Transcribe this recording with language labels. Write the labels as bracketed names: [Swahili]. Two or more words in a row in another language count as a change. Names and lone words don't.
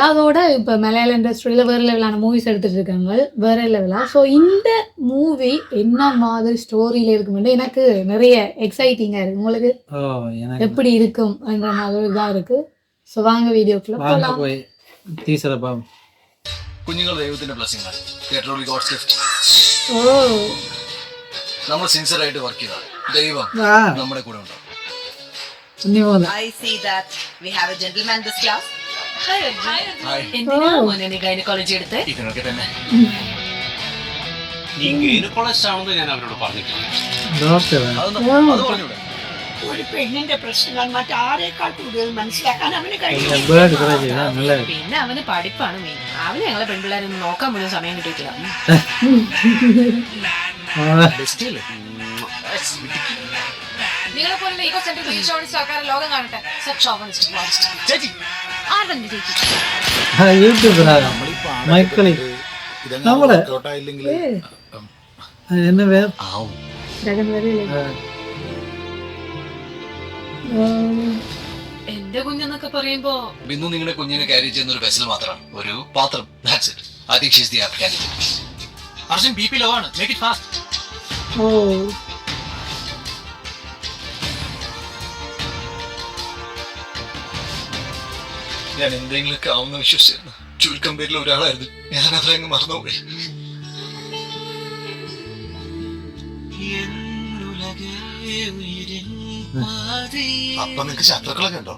[Tamil] அதோட இப்ப மலையாள இண்டஸ்ட்ரியில வேற லெவலான மூவிஸ் எடுத்துட்டு இருக்காங்க, வேற லெவலா. ஸோ இந்த மூவி என்ன மாதிரி ஸ்டோரியில இருக்குமென்று எனக்கு நிறைய எக்ஸைட்டிங்கா இருக்கு. உங்களுக்கு எப்படி இருக்கும் என்ற மாதிரி தான் இருக்கு. ஸோ வாங்க வீடியோக்குள்ள போய் டீசரை [Malayalam] കുഞ്ഞുങ്ങൾ ദൈവത്തിന്റെ ബ്ലെസ്സിംഗ് ആണ്. കേട്ടോളി [English] God's gift. [Malayalam] നമ്മൾ സിൻസിയർ ആയിട്ട് വർക്ക് ചെയ്താൽ ദൈവം നമ്മുടെ കൂടെ ഉണ്ടാവും. [English] I see that we have a gentleman in this class. Hi Arjun. [Malayalam] എന്തിനാ മോനെ നീ ഗൈനക്കോളജി എടുത്തേ? ഇതിനൊക്കെ തന്നെ നീ ഗൈനക്കോളജിസ്റ്റ് ആണെന്ന് ഞാൻ അവരോട് പറഞ്ഞിട്ടില്ല. അത് പറഞ്ഞൂടെ? ഒരു പെണ്ണിന്റെ പ്രശ്നങ്ങൾ മറ്റാരേക്കാൾ കൂടുതൽ മനസ്സിലാക്കാൻ അവന് കഴിയും. പിന്നെ അവന് പഠിപ്പാണ് മെയിൻ. അവന് ഞങ്ങളെ പെൺപിള്ളേരൊന്നും നോക്കാൻ പോലും സമയം കിട്ടിയിട്ടില്ല. നിങ്ങളെ പോലെ ഈഗോ സെന്റർ ഈശോണിസ്റ്റ് ആൾക്കാരെ ലോകം കാണട്ടെ. ചേച്ചി ആരുടെ ചേച്ചി യൂട്യൂബ് മൈക്കിളി നമ്മളെ என்ன வேற എന്റെ കുഞ്ഞെന്നൊക്കെ പറയുമ്പോ ബിന്ദു നിങ്ങളുടെ കുഞ്ഞിനെ ക്യാരി ചെയ്യുന്ന ഒരു വെസൽ മാത്രമാണ്, ഒരു പാത്രം. [English] That's it. I think she is the apt candidate. [Malayalam] അർജുൻ [English] BP low [Malayalam] ആണ്. [English] make it fast. [Malayalam] ഞാൻ എന്തെങ്കിലുമൊക്കെ ആവുന്ന വിശ്വസിച്ചിരുന്നു. ചുരുക്കം പേരിൽ ഒരാളായിരുന്നു. ഞാൻ അതങ്ങ് മറന്നുപോയി. അപ്പൊ നിനക്ക് ശത്രുക്കളൊക്കെ ഉണ്ടോ?